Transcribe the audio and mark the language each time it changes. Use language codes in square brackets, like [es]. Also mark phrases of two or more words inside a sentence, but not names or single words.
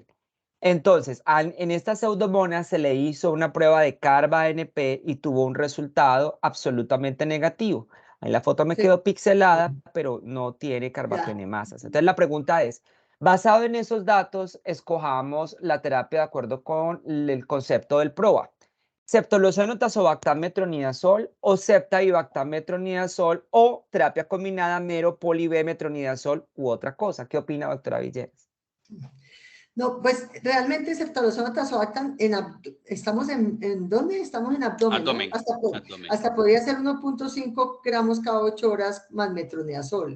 [es] Entonces, en esta pseudomonas se le hizo una prueba de CarbaNP y tuvo un resultado absolutamente negativo. Ahí la foto me Sí. quedó pixelada, pero no tiene carbapenemasas. Entonces la pregunta es, basado en esos datos, escojamos la terapia de acuerdo con el concepto del PROA. Ceftolozano, tazobactam, metronidazol o ceftibactam, metronidazol o terapia combinada mero, poli B, metronidazol u otra cosa. ¿Qué opina, doctora Villegas? No, pues realmente ceftolozano tazobactam, estamos en ¿dónde? Estamos en abdomen, ¿no? Abdomen. Abdomen. Hasta podría ser 1.5 gramos cada 8 horas más metronidazol.